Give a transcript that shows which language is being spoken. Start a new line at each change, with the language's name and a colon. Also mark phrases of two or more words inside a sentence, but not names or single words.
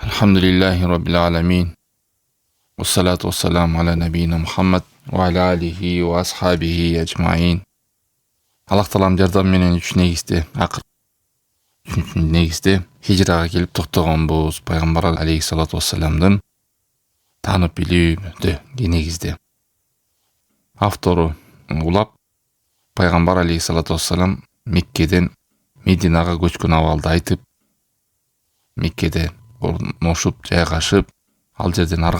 Arabic: الحمد لله رب العالمين والصلاة والسلام على نبينا محمد وعلى آله وأصحابه أجمعين.
Kyrgyz: Аллах таалам жардам менен үч негизде үчүнчү негизде хижрага келип токтогонбуз. Пайгамбар
Arabic: عليه الصلاة والسلام
Kyrgyz: таанып билүүдө негизде. Автору улап Пайгамбар
Arabic: عليه الصلاة والسلام
Kyrgyz: Меккеден Мединага көчкөн абалды айтып, Меккеде орношуп, жайгашып, ал жерден ар